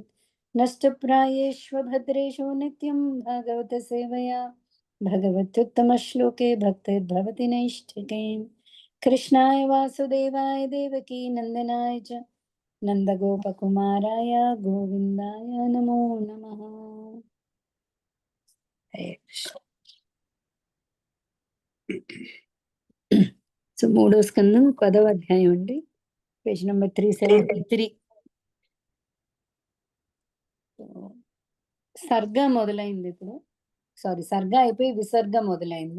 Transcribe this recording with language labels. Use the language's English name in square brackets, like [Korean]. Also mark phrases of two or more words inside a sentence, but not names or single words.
[Sanskrit] नष्टप्रायेष्वभद्रेषु नित्यं भागवत सेवया भगवत्युत्तमश्लोके भक्तिर्भवति नैष्ठिकीम्। कृष्णाय वासुदेवाय देवकी नंदनाय च नंदगोपकुमाराय गोविंदाय नमो नमः। हरे कृष्ण। [Telugu] సో మూడో స్కందం 10వ అధ్యాయం అండి, పేజ్ నెంబర్ 373. సర్గ మొదలైంది ఇప్పుడు. సారీ, సర్గ అయిపోయి విసర్గ మొదలైంది.